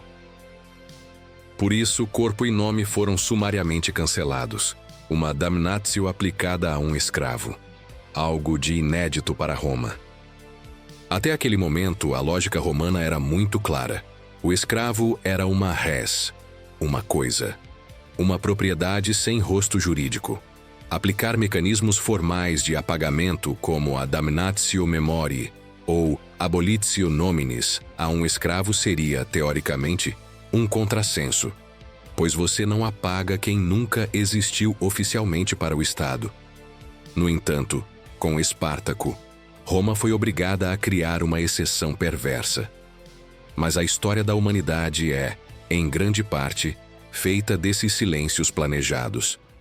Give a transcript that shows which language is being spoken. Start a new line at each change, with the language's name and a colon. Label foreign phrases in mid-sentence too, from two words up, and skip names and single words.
Portuguese: Por isso, corpo e nome foram sumariamente cancelados, uma damnatio aplicada a um escravo, algo de inédito para Roma. Até aquele momento, a lógica romana era muito clara. O escravo era uma res, uma coisa, uma propriedade sem rosto jurídico. Aplicar mecanismos formais de apagamento como a
Latin: damnatio memoriae
Portuguese: ou
Latin: abolitio nominis
Portuguese: a um escravo seria, teoricamente, um contrassenso, pois você não apaga quem nunca existiu oficialmente para o Estado. No entanto, com Espartaco, Roma foi obrigada a criar uma exceção perversa. Mas a história da humanidade é, em grande parte, feita desses silêncios planejados.